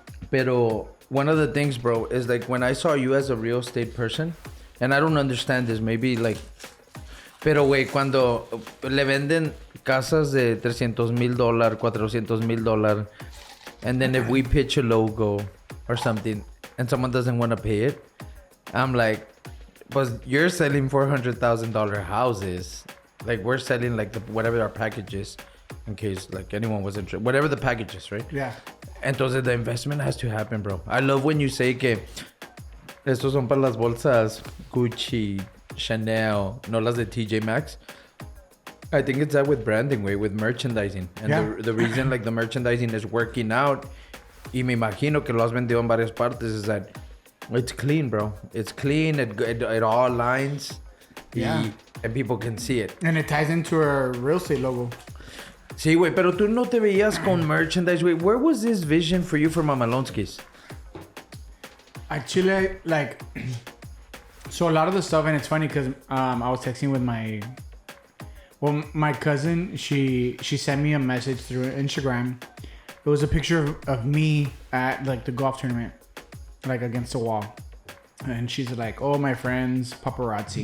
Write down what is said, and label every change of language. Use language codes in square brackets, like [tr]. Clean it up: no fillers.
[en] Pero one of the things, bro, is like when I saw you as a real estate person, and I don't understand this, maybe like, [es] pero güey, cuando le venden casas de [en] $300,000, $400,000, and then if we pitch a logo or something and someone doesn't want to pay it, I'm like, but you're selling $400,000 houses. Like, we're selling like whatever our package is, in case like anyone was interested, whatever the package is, right? Yeah. Entonces the investment has to happen, bro. I love when you say [es] que estos son para las bolsas Gucci, Chanel, no las de TJ Maxx. [en] I think it's that with branding, way, with merchandising. And Yeah. the reason like the merchandising is working out, [es] y me imagino que lo has vendido en varias partes, [en] is that it's clean, bro. It's clean, it all aligns. Yeah. And people can see it. And it ties into our real estate logo. [es] Sí, güey, pero tú no te veías con merchandise, güey. [en] Where was this vision for you for Mamalonskis? Actually, like, so a lot of the stuff, and it's funny because I was texting with my cousin. She sent me a message through Instagram. It was a picture of me at like the golf tournament, like against the wall, and she's like, "Oh, my friends paparazzi."